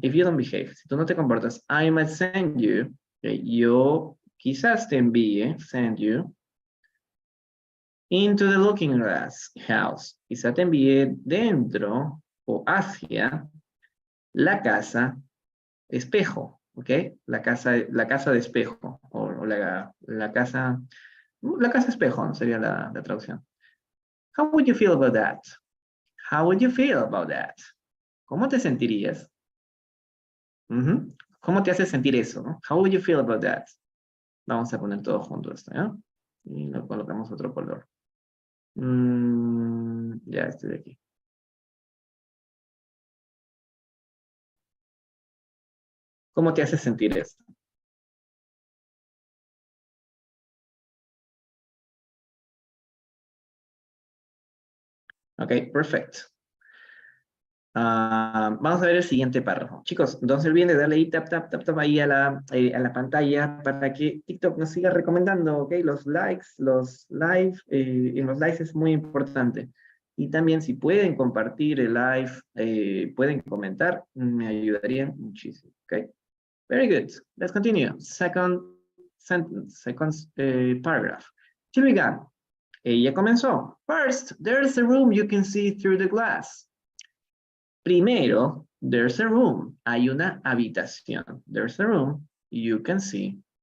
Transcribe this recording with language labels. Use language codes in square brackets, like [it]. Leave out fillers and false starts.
[en] If you don't behave, [es] si tú no te comportas, [en] I might send you, okay, [es] yo quizás te envíe, [en] send you, into the looking glass house. [es] Quizá te envíe dentro o hacia la casa espejo, ¿ok? La casa de espejo, o la casa espejo, ¿no? Sería la traducción. [en] How would you feel about that? How would you feel about that? [es] ¿Cómo te sentirías? ¿Cómo te hace sentir eso? ¿No? [en] How would you feel about that? [es] Vamos a poner todo junto esto, ¿ya? Y lo colocamos otro color. Ya estoy de aquí. ¿Cómo te hace sentir eso? Ok, perfecto. Vamos a ver el siguiente párrafo. Chicos, no se olviden de darle ahí tap, tap, tap, tap ahí a la pantalla para que TikTok nos siga recomendando, ¿ok? Los likes, los live, en los likes es muy importante. Y también si pueden compartir el live, pueden comentar, me ayudarían muchísimo, ¿ok? [en] Very good. Let's continue. Second sentence, second paragraph. Here we go. [es] Ella comenzó. [en] First, there's a room you can see through the glass. Primero, there's a room. [es] Hay una habitación. [en] There's a room you can see.